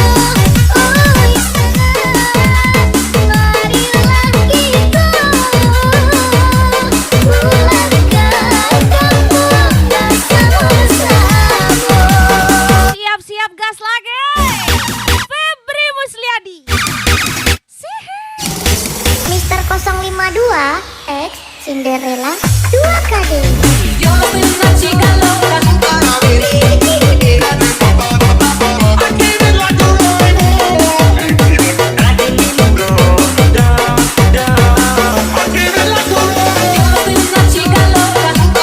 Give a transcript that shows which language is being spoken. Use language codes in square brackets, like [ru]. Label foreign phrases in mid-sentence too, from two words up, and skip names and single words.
[id] Siap-siap gas lagi. Febri Musliadi. Mister 052 X Cinderella 2KD. [es] Yo soy una chica loca. Yo soy una chica loca.